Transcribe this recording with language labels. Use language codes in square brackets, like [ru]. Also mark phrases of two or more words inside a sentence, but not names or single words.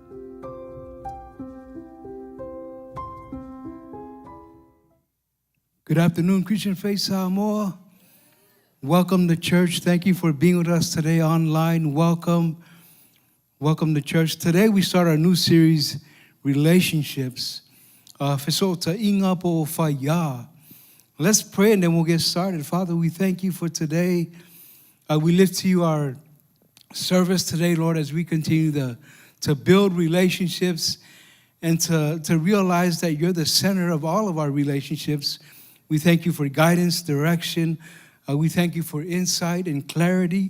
[en] Good afternoon, Christian Faith Samoa. Welcome to church. Thank you for being with us today online. Welcome to church. Today we start our new series, Relationships. [sm] Feso'otaiga po whaia. [en] Let's pray and then we'll get started. Father, we thank you for today. We lift to you our service today, Lord, as we continue to build relationships and to realize that you're the center of all of our relationships. We thank you for guidance, direction. We thank you for insight and clarity.